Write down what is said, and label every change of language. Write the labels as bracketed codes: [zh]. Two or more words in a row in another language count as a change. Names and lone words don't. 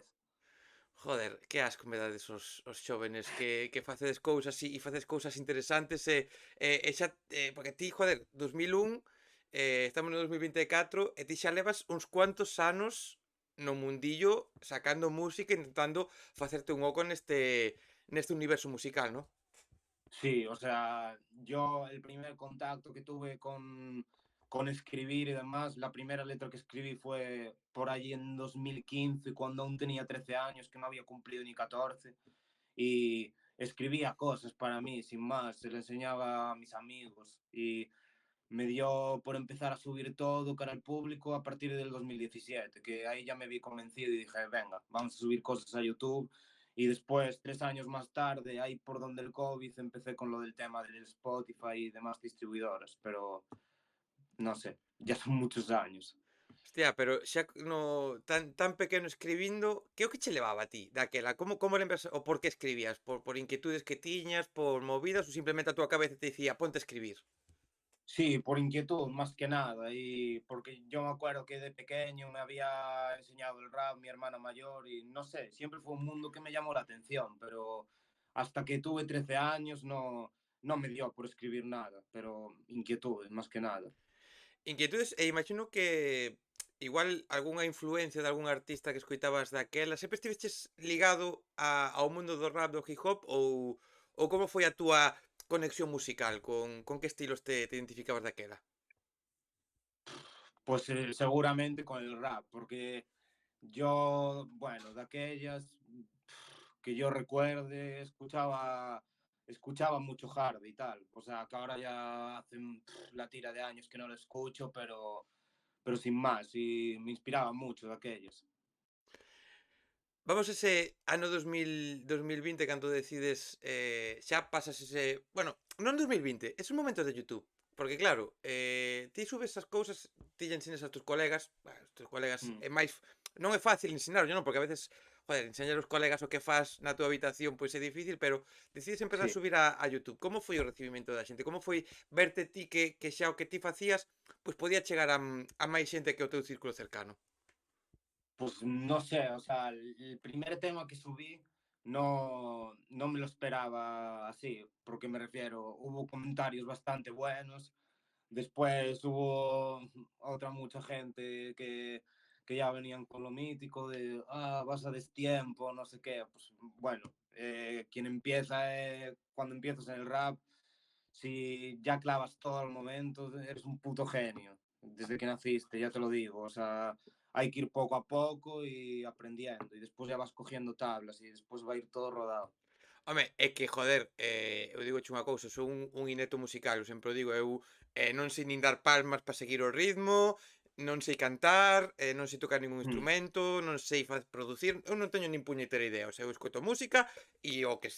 [gl] joder, que asco me dades os xóvenes que facedes cousas así e facedes cousas interesantes e xa, porque ti, joder, 2001, estamos no 2024 e ti xa levas uns cuantos anos no mundillo sacando música, intentando facerte un oco neste universo musical, ¿no? [es] Sí, o sea, yo el primer contacto que tuve con escribir y demás, la primera letra que escribí fue por allí en 2015, cuando aún tenía 13 años, que no había cumplido ni 14, y escribía cosas para mí, sin más, se le enseñaba a mis amigos y me dio por empezar a subir todo cara al público a partir del 2017, que ahí ya me vi convencido y dije, venga, vamos a subir cosas a YouTube. Y después, 3 años más tarde, ahí por donde el COVID, empecé con lo del tema del Spotify y demás distribuidoras, pero no sé, ya son muchos años. [gl] Hostia, pero xa no tan pequeno escribindo, que é o que che levaba a ti daquela? Como lembras o por que escribías? Por inquietudes que tiñas, por movidas ou simplemente a túa cabeza te dicía: "Ponte a escribir"? [es] Sí, por inquietud, más que nada, y porque yo me acuerdo que de pequeño me había enseñado el rap mi hermana mayor y no sé, siempre fue un mundo que me llamó la atención, pero hasta que tuve 13 años no me dio por escribir nada, pero inquietudes, más que nada. [gl] Inquietudes e imagino que igual algunha influencia de algún artista que escoitabas daquela, sempre estiveches ligado ao mundo do rap, do hip hop ou como foi a túa conexión musical? Con que estilos te identificabas daquela? [es] Pues seguramente con el rap, porque yo, bueno, de aquellas que yo recuerde, escuchaba mucho hard y tal. O sea, que ahora ya hacen la tira de años que no lo escucho, pero sin más, y me inspiraba mucho de aquellas. [gl] Vamos a ese ano 2020 cando decides, xa pasas ese bueno, non 2020, esos momentos de YouTube, porque claro, ti subes esas cousas, ti lle ensinas a tus colegas, os teus colegas Mm, é máis non é fácil ensinarlle, non? Porque a veces, joder, enseñar aos colegas o que fas na túa habitación, pois é difícil, pero decides empezar a [es] sí. [gl] subir a YouTube. Como foi o recibimento da xente? Como foi verte ti que xa o que ti facías, pois podía chegar a máis xente que o teu círculo cercano? [es] Pues no sé, o sea, el primer tema que subí no me lo esperaba así, porque me refiero, hubo comentarios bastante buenos. Después hubo otra mucha gente que ya venían con lo mítico de, vas a destiempo, no sé qué. Pues bueno, quien empieza, cuando empiezas en el rap, si ya clavas todo al momento, eres un puto genio. Desde que naciste, ya te lo digo. O sea, hay que ir poco a poco y aprendiendo. Y después ya vas cogiendo tablas y después va a ir todo rodado. [gl] Home, é que, joder, eu digoche unha cousa, sou un inepto musical, eu sempre o digo, eu non sei nin dar palmas para seguir o ritmo, non sei cantar, non sei tocar ningún Mm, instrumento, non sei producir, eu non teño nin puñetera idea, o sea, eu escoito música e o que